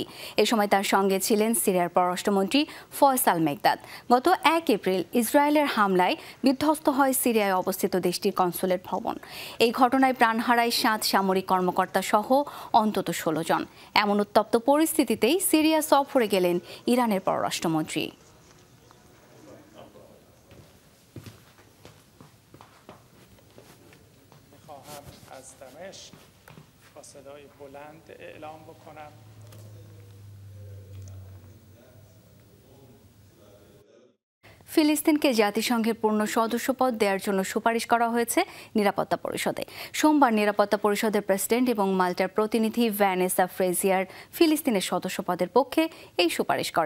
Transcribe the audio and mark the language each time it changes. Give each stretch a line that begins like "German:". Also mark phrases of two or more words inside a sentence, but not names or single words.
Bangla: এ সময় তার সঙ্গে ছিলেন সিরিয়ার পররাষ্ট্রমন্ত্রী ফয়সাল মেকদাদ। গত 1 এপ্রিল ইসরায়েলের হামলায় বিধ্বস্ত হয় সিরিয়ায় অবস্থিত দেশটির কনসুলেট ভবন। এই ঘটনায় প্রাণ হারায় 7 সামরিক কর্মকর্তা সহ অন্তত 16 জন। এমন উত্তপ্ত পরিস্থিতিতেই সিরিয়া সফরে গেলেন ইরানের পররাষ্ট্রমন্ত্রী।
Persian: از دمشق با صدای بلند اعلام بکنم
Bangla: ফিলিস্তিনকে জাতিসংঘের পূর্ণ সদস্যপদ দেওয়ার জন্য সুপারিশ করা হয়েছে নিরাপত্তা পরিষদে। সোমবার নিরাপত্তা পরিষদের প্রেসিডেন্ট এবং মাল্টার প্রতিনিধি ভ্যানেসা ফ্রেজিয়ার ফিলিস্তিনের সদস্যপদের পক্ষে এই সুপারিশ করেন।